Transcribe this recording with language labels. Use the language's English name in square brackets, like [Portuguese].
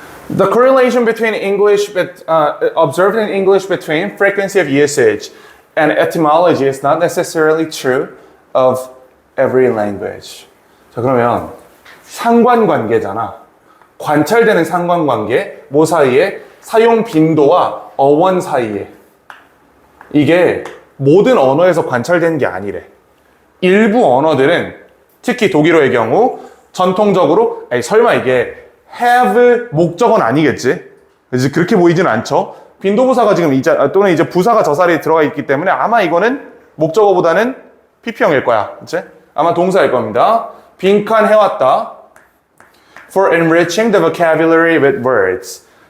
[English] The correlation between English, observed in English between frequency of usage and etymology is not necessarily true of every language. [Korean] 자, 그러면 상관관계잖아. 관찰되는 상관관계, 뭐 사이에? 사용 빈도와 어원 사이에. 이게 모든 언어에서 관찰되는 게 아니래. 일부 언어들은 특히 독일어의 경우 전통적으로 설마 이게 have 목적어는 아니겠지? 그래서 그렇게 보이지는 않죠. 빈도부사가 지금 또는 이제 부사가 저 자리에 들어가 있기 때문에 아마 이거는 목적어보다는 PP형일 거야. 그치? 아마 동사일 겁니다. 빈칸 해왔다. [English] For enriching the vocabulary with words.